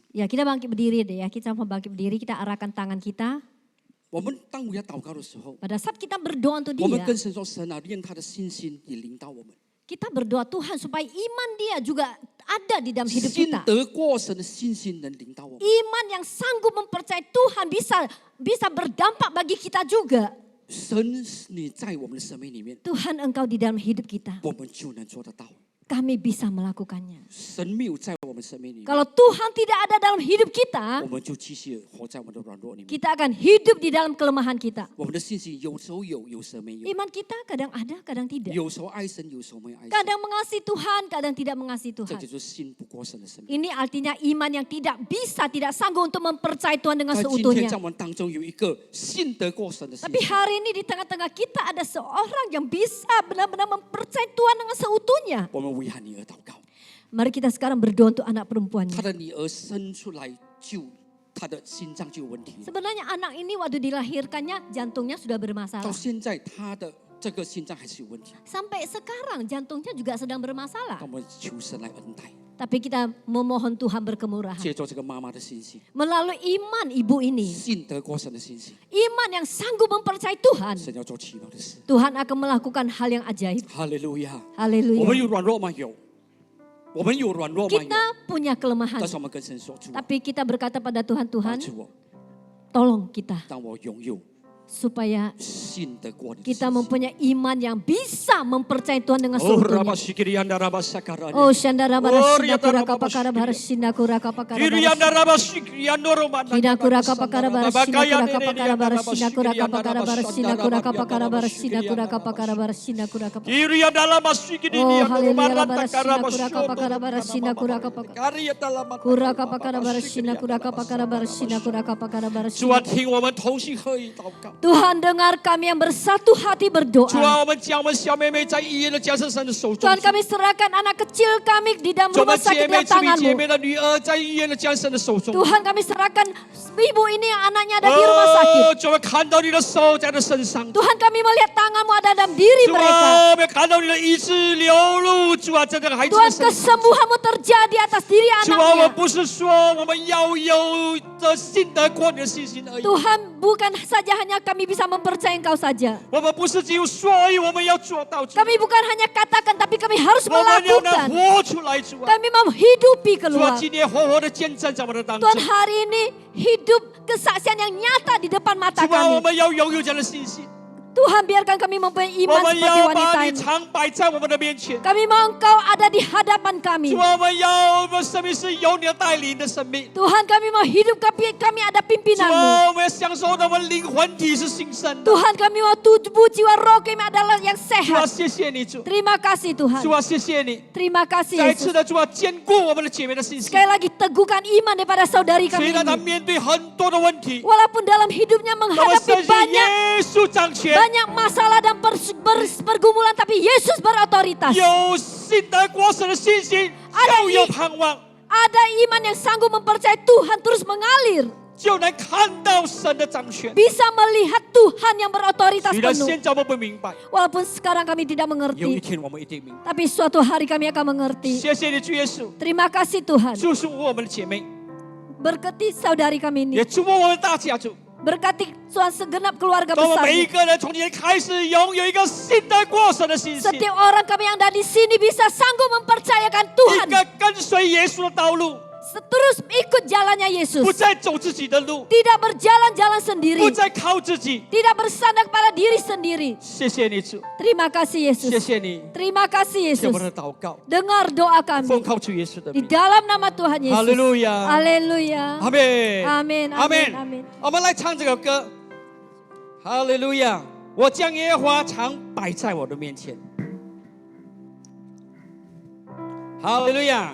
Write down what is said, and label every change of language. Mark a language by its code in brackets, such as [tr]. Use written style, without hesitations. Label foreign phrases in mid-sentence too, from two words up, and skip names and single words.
[id] Ya kita bangkit berdiri deh ya, kita mau bangkit berdiri, kita arahkan tangan kita. [zh] 我们当我要祷告的时候， [id] Pada saat kita berdoa untuk [zh] 我们 [id] dia, [zh] 跟神说：“神啊，愿他的信心也临到我们， [id] kita berdoa Tuhan supaya iman dia juga ada di dalam hidup [zh] 信 [id] kita. [zh] 得过神的信心能临到我们。 [id] Iman yang sanggup mempercayai Tuhan bisa berdampak bagi kita juga. [zh] 神，你在我们的生命里面， [id] Tuhan engkau di dalam hidup kita. [zh] 我们就能做得到。 [id] Kami bisa melakukannya. [zh] 神没有在我们生命里面， [id] Kalau Tuhan tidak ada dalam hidup kita, [zh] 我们就继续活在我们的软弱里面。 [id] kita akan hidup di dalam kelemahan kita. [zh] 我们的信心有时候有，有时候没有； [id] Iman kita kadang ada, kadang tidak. [zh] 有时候爱神，有时候没有爱神。 [id] Kadang mengasihi Tuhan, kadang tidak mengasihi [zh] 这 [id] Tuhan. [zh] 就是信不过神的生命。 [id] Ini artinya iman yang tidak bisa, tidak sanggup untuk mempercayai Tuhan dengan [zh] 但今天 [id] seutuhnya. [zh] 在我们当中有一个信得过神的信 [id] Tapi [zh] 心， [id] hari ini di tengah-tengah kita ada seorang yang bisa benar-benar mempercayai Tuhan dengan seutuhnya. [zh] 我们为他女儿祷告， [id] Mari kita sekarang berdoa untuk anak [zh] 他 [id] perempuannya. [zh] 的女儿生出来就他的心脏就有问题了， [id] Sebenarnya anak ini waktu dilahirkannya jantungnya sudah [zh] 到 [id] bermasalah. [zh] 现在他的这个心脏还是有问题。 [id] Sampai sekarang jantungnya juga sedang bermasalah. [zh] 那我们求神来恩待， [id] Tapi kita memohon Tuhan berkemurahan. [zh] 借着这个妈妈的信心， [id] Melalui iman ibu ini. [zh] 信得过神的信心， [id] Iman yang sanggup mempercayai Tuhan. [zh] 神要做奇妙的事。 [id] Tuhan akan melakukan hal yang ajaib. [zh] 哈利路亚！我们 [id] Haleluya. [zh] 有软弱吗？有。我们有软弱吗？有。 [id] Kita punya kelemahan. [zh] 但是我们跟神说：“主啊， [id] Tapi kita berkata pada Tuhan, [zh] 帮 [id] Tuhan [zh] 助我， [id] tolong kita. [zh] 让我拥有 [id] Supaya [zh] 信得过你的信 [id] kita [zh] 心。 [id] mempunyai iman yang bisa mempercayai Tuhan dengan 哦，拉巴 seutuhnya. 西基利安达拉巴萨卡拉尼。 Oh Shandara Oh, bara riya Sindakura taraba kapakara bara Sindakura kapakara 基利安 bara 达拉巴西基利安诺罗曼。 Hidakura kapakara bara Sindakura kapakara bara Sindakura kapakara bara Sindakura kapakara bara Sindakura kapakara bara Sindakura kapakara. 基利安达拉巴西基利 Oh 安诺罗曼 haleluya 拉 bara 达卡拉巴 Sindakura kapakara bara Sindakura kapakara. 卡利亚达拉玛。 Kura kapakara bara Sindakura kapakara bara Sindakura kapakara bara [zh] 主啊， Sindakura. 听我们同心合意祷告。 [id] Tuhan dengar kami yang bersatu hati [zh] 主 [id] berdoa. [zh] 啊，我们将我们小妹妹在医院的加生神的手中。 [id] Tuhan kami serahkan anak kecil kami di dalam [zh] 主，我 [id] rumah [zh] 们姐 [id] sakit [zh] 妹 [id] dalam [zh] 姊妹姐 [id] tanganmu. [zh] 妹的女儿在医院的加生的手中。 [id] Tuhan kami serahkan ibu ini yang anaknya ada di rumah sakit. [zh] 哦，主，我们看到你的手在她身上。 [id] Tuhan kami melihat tanganmu ada dalam diri [zh] 主 [id] mereka. [zh] 啊，我们看到你的医治流露。主啊，在这个孩子的 [id] Tuhan [zh] 身上。 [id] kesembuhanmu terjadi atas diri [zh] 主啊，我们 [id] anaknya. [zh] 不是说我们要有这信得过你的信心而已。 [id] Tuhan bukan saja hanya kami bisa mempercayai Engkau saja. [zh] 我们不是只有说而已，我们要做到。主， [id] Kami bukan hanya katakan tapi kami harus [zh] 我们要能 [id] melakukan. [zh] 活出来。主啊， [id] Kami menghidupi [zh] 主啊， [id] keluar. [zh] 今天活活的见证在我们的当中。 [id] Tuhan hari ini hidup kesaksian yang nyata di depan mata [zh] 主啊，我 [id] kami. [zh] 们要拥有这样的信心。 [id] Tuhan biarkan kami mempunyai [zh] 我 [id] iman [zh] 们 [id] seperti [zh] 要 [id] wanita [zh] 把你 [id] ini. [zh] 常摆在我们的面前。 [id] Kami mau Engkau ada di hadapan kami. [zh] 主啊，我们要我们生命是有你的带领的生命。 [id] Tuhan kami mau hidup kami ada [zh] 主 [id] pimpinanmu. [zh] 啊，我们要享受到我们灵魂体是新生的。 [id] Tuhan kami mau tubuh jiwa roh kami adalah yang [zh] 主啊， [id] sehat. [zh] 谢谢你，主。 [id] Terima kasih [zh] 主 [id] Tuhan. [zh] 啊，谢谢你。 [id] Terima kasih [zh] 再次 [id] Yesus. [zh] 的，主啊，坚固我们的姐妹的信心。 [id] Sekali lagi teguhkan iman daripada saudari [zh] 虽 [id] kami [zh] 然她 [id] ini. [zh] 面对很多的问题， [id] Walaupun dalam hidupnya [zh] 我们 [id] menghadapi [zh] 相信 [id] banyak [zh] 耶稣掌权， [id] masalah dan pergumulan, tapi Yesus berotoritas. [zh] 有信得过神的信心，就有盼望， [id] Ada iman yang sanggup mempercayai Tuhan terus mengalir. [zh] 就能看到神的掌权。 [id] Bisa melihat Tuhan yang berotoritas [zh] 虽然 [id] penuh. [zh] 现在我们不明白， [id] Walaupun sekarang kami tidak [zh] 有一 [id] mengerti, [zh] 天我们一定明白。 [id] tapi suatu hari kami akan mengerti. [zh] 谢谢你，主耶稣， [id] Terima kasih Tuhan. [zh] 祝福我们的姐妹， [id] Berkati saudari kami ini. [zh] 也祝福我们大家族。 [id] Berkati Tuhan segenap keluarga [zh] 让我们 [id] besar. [zh] 每一个人从今天开始拥有一个信得过神的信心， [id] Setiap orang kami yang ada di sini bisa sanggup mempercayakan [zh] 一 [id] Tuhan. [zh] 个跟随耶稣的道路， [id] Terus ikut jalannya [zh] 不 [id] Yesus. [zh] 再走自己的路， [id] Tidak berjalan-jalan sendiri. [zh] 不再靠自己。 [id] Tidak bersandar kepada diri sendiri. [zh] 谢谢你，主， [id] Terima kasih [zh] 谢 [id] Yesus. [zh] 谢你， [id] Terima kasih [zh] 听我 [id] Yesus. [zh] 们的祷告， [id] Dengar doa [zh] 奉 [id] kami. [zh] 靠主耶稣的 [id] Di [zh] 名。 [id] dalam nama Tuhan Yesus. [zh] 哈利路亚， [id] Haleluya. [zh] 阿门， [id] Amin, [zh] 阿 [id] amin, [zh] 门 [id] amin.。 [zh] 我们来唱这个歌，哈利路亚！我将耶和华常摆在我的面前，哈利路亚！